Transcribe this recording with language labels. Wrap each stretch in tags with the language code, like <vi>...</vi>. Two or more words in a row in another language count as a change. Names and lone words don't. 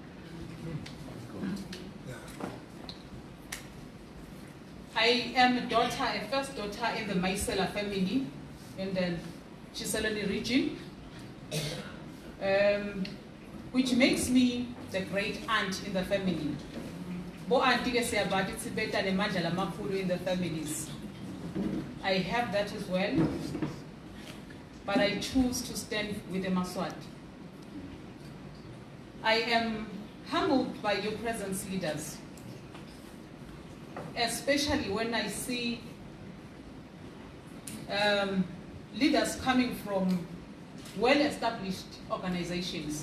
<en>I am a first daughter in the Maisela family in the Chiselani region. which makes me the great aunt in the family.</en> <ss>Bo auntie ke siyabathi sibeta nemandla lamakhulu</ss> <en>in the families. I have that as well, but I choose to stand with the Mswati. I am humbled by your presence, leaders, especially when I see leaders coming from well-established organizations.</en>